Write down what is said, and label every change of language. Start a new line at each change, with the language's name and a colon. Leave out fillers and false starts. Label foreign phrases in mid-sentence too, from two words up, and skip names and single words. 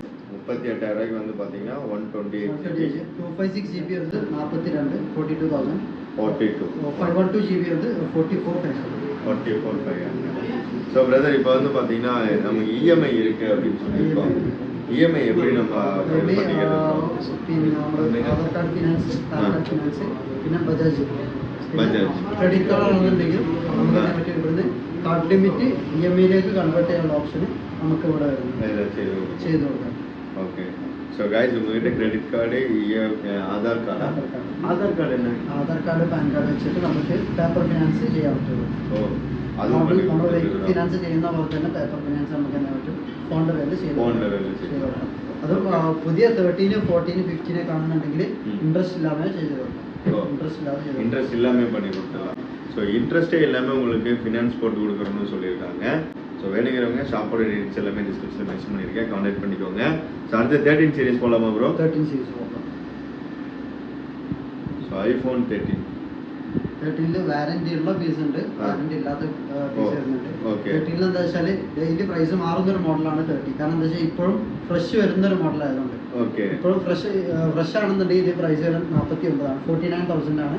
Tamil: 38,000 ரூபாய்க்கு வந்து பார்த்தீங்கன்னா 128. 256 GB வந்து 42, 42,000. 42. 512 GB வந்து 44,500.
English: so brother
Tamil: இப்போ வந்து பார்த்தீங்கன்னா நமக்கு EMI இருக்கு அப்படின்னு சொல்லியிருக்கோம். EMI எப்படி நம்ம பண்ணிக்கிறோம்?
Malayalam: പിന്നെ ആധാർ കാർഡ് ഫിനാൻസ്, പിന്നെ ബജാജ് ക്രെഡിറ്റ് കാർഡ് ആണെന്നുണ്ടെങ്കിൽ നമുക്ക് മറ്റേ ഇവിടുന്ന്
English: card limit
Malayalam: EMI-യിലേക്ക് കൺവേർട്ട് ചെയ്യാനുള്ള ഓപ്ഷൻ നമുക്ക് ഇവിടെ ചെയ്തു കൊടുക്കാം.
English: okay so guys
Malayalam: ഉங்ககிட்ட
English: credit card
Malayalam: ആധാർ കാർഡ് ആധാർ കാർഡ് തന്നെ ആധാർ കാർഡ് പാൻ കാർഡ് വെച്ചിട്ട് നമുക്ക്
English: paper finance
Malayalam: ചെയ്യാൻ പറ്റുള്ളൂ. നമ്മൾ ഫിനാൻസ് ചെയ്യുന്ന പോലെ തന്നെ
English: paper finance
Malayalam: നമുക്ക് എന്താ പറ്റും ഫോണിന്റെ പേരിൽ ചെയ്ത് കൊടുക്കാം. അത് പുതിയ 13, 14, 15 കാണുന്നുണ്ടെങ്കിൽ ഇൻട്രസ്റ്റ് ഇല്ലാതെ ചെയ്ത് കൊടുക്കാം.
Tamil: இன்ட்ரெஸ்ட் இல்லாம பண்ணி கொடுத்துடலாம். ஸோ இன்ட்ரெஸ்ட்டே இல்லாமல் உங்களுக்கு ஃபினான்ஸ் போட்டு கொடுக்குறோன்னு சொல்லியிருக்காங்க. ஸோ வேணுங்கிறவங்க ஷாப்போட டீட்டெயில்ஸ் எல்லாமே
English: description mention
Tamil: பண்ணியிருக்கேன், கான்டாக்ட் பண்ணிக்கோங்க. ஸோ அடுத்து 13 சீரிஸ் போகலாமா ப்ரோ? 13 சீரிஸ் போகலாம். ஸோ ஐஃபோன் 13
Malayalam: വാറന്റി ഉള്ള പീസ് ഉണ്ട്, വാറന്റി ഇല്ലാത്ത പീസ് വരുന്നുണ്ട്. 13 എന്താ വെച്ചാൽ
English: daily price
Malayalam: മാറുന്ന ഒരു മോഡലാണ് 30. കാരണം എന്താ വെച്ചാൽ ഇപ്പോഴും ഫ്രഷ് വരുന്ന ഒരു മോഡൽ ആയതുകൊണ്ട് ഇപ്പോഴും ഫ്രഷ് ആണെന്നുണ്ടെങ്കിൽ ഇത് പ്രൈസ് വരും 49,000 49,000 ആണ്.